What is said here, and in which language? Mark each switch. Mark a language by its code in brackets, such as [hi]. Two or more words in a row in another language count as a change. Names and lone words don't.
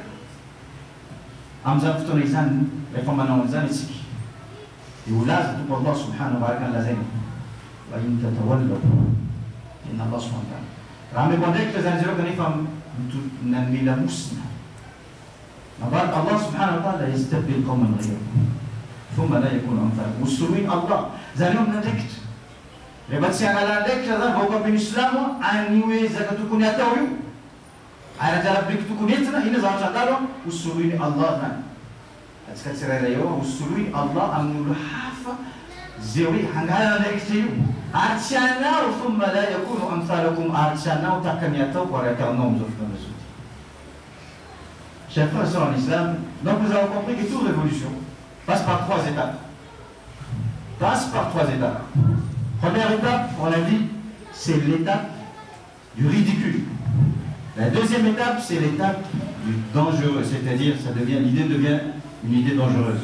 [mg] Amin'izany fotoana izany rehefa manao an'izany itsika dia ho laza tompo [ar] الله سبحانه وتعالى [mg] lazaina [ar] وإن تتولوا إن الله سبحانه وتعالى. [mg] Raha mipandraikitra zany zareo kanefa nanome lamosina [ar] مبارك الله سبحانه وتعالى يستبدل قوما غيركم ثم لا يكون أمثالكم. [mg] Usuluin Allah zany eo amin'ny andraikitra rehefa tsy hanala andraikitra zany vahoaka amin'ny Islamo any hoe zaka tokony atao io ary anjara-biriky tokony entina ina zavatra atalo usuluin Allah zany atsika tsirairay eo usuluin Allah amin'ny olo hafa zay hoe hangala andraikitra io ary tsy hanao [ar] ثم لا يكونوا أمثالكم [mg] ary tsy hanao tahaka ny ataoko ary ataonao amin'izao fotoana zao. [fr] Chers frères et sœurs en islam, donc nous avons compris que toute révolution passe par trois étapes. Première étape, on a dit, c'est l'étape du ridicule. La deuxième étape, c'est l'étape du dangereux, c'est-à-dire l'idée devient une idée dangereuse.